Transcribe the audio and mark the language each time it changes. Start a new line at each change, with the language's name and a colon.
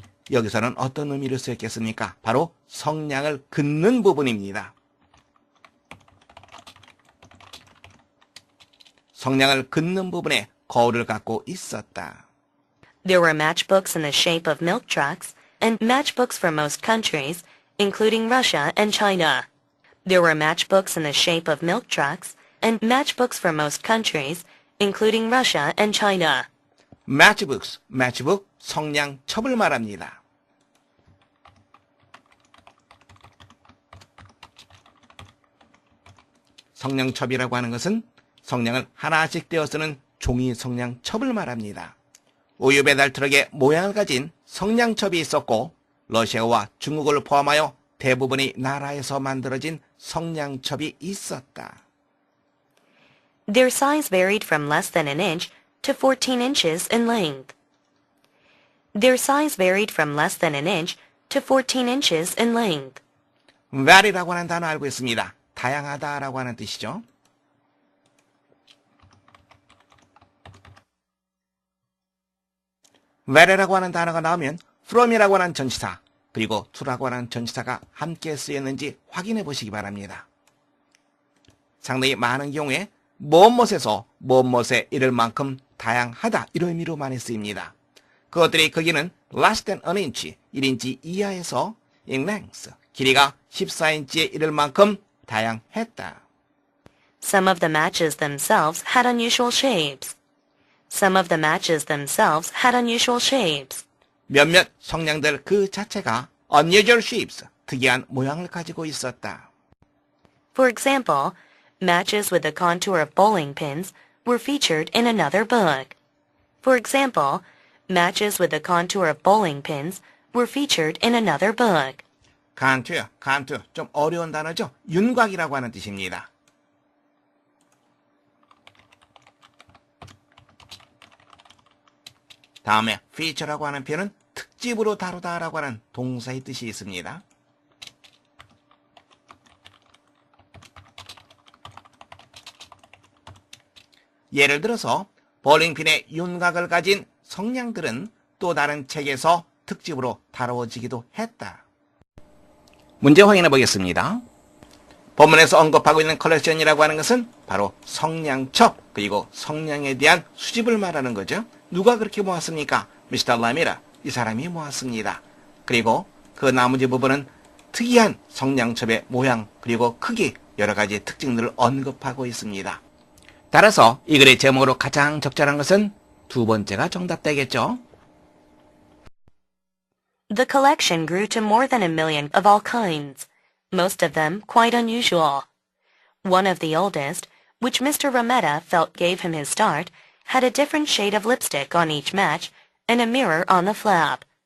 Korean: 여기서는 어떤 의미를 쓰였겠습니까? 바로 성냥을 긋는 부분입니다. 성냥을 긋는 부분에 거울을 갖고 있었다.
English: There were matchbooks in the shape of milk trucks and matchbooks for most countries, including Russia and China. There were matchbooks in the shape of milk trucks and matchbooks for most countries, including Russia and China.
Korean: matchbooks, matchbook, 성냥첩을 말합니다. 성냥첩이라고 하는 것은 성냥을 하나씩 떼어 쓰는 종이 성냥첩을 말합니다. 우유 배달 트럭의 모양을 가진 성냥첩이 있었고 러시아와 중국을 포함하여 대부분의 나라에서 만들어진 성냥첩이 있었다.
English: Their size varied from less than an inch to 14 inches in length. Their size varied from less than an inch to 14 inches in length.
Korean: vary라고 하는 단어 알고 있습니다. 다양하다라고 하는 뜻이죠. vary라고 하는 단어가 나오면 from이라고 하는 전치사 그리고 to라고 하는 전치사가 함께 쓰였는지 확인해 보시기 바랍니다. 상당히 많은 경우에 무엇에서 무엇에 이를 만큼 다양하다 이런 의미로 많이 쓰입니다. 그것들이 크기는
English: less than an inch,
Korean: 1인치 이하에서
English: in length,
Korean: 길이가 14인치에 이를 만큼 다양했다.
English: Some of the matches themselves had unusual shapes. Some of the matches themselves had unusual shapes.
Korean: 몇몇 성냥들 그 자체가
English: unusual shapes,
Korean: 특이한 모양을 가지고 있었다.
English: For example, matches with the contour of bowling pins were featured in another book. For example, matches with the contour of bowling pins were featured in another book.
Korean: 간투요. 간투. 좀 어려운 단어죠. 윤곽이라고 하는 뜻입니다. 다음에 feature라고 하는 표현은 특집으로 다루다라고 하는 동사의 뜻이 있습니다. 예를 들어서 볼링핀의 윤곽을 가진 성냥들은 또 다른 책에서 특집으로 다루어지기도 했다. 문제 확인해 보겠습니다. 본문에서 언급하고 있는 컬렉션이라고 하는 것은 바로 성냥첩 그리고 성냥에 대한 수집을 말하는 거죠. 누가 그렇게 모았습니까? 미스터 라미라, 이 사람이 모았습니다. 그리고 그 나머지 부분은 특이한 성냥첩의 모양 그리고 크기 여러 가지 특징들을 언급하고 있습니다. 따라서 이 글의 제목으로 가장 적절한 것은 두 번째가 정답되겠죠.
English: The collection grew to more than 1,000,000 of all kinds, most of them quite unusual. One of the oldest, which Mr. Rometta felt gave him his start, had a different shade of lipstick on each match and a mirror on the flap.